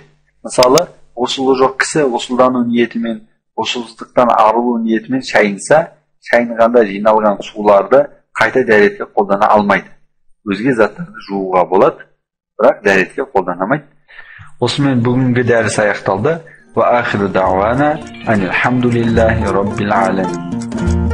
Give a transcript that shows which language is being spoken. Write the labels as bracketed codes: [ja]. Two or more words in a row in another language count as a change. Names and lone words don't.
[kk] Мысалы, ғұсылы жоқ кісі ғұсылдану ниетімен, ғұсылсыздықтан арылу ниетімен шайынса, шайынғанда жиналған суларды қайта дәретке қолдана алмайды. Өзге заттарды жууға болады, Бірақ дәретке қолданамайды. Осымен бүгінгі дәріс аяқталды. [ar] وآخر دعوانا أن الحمد لله رب العالمين.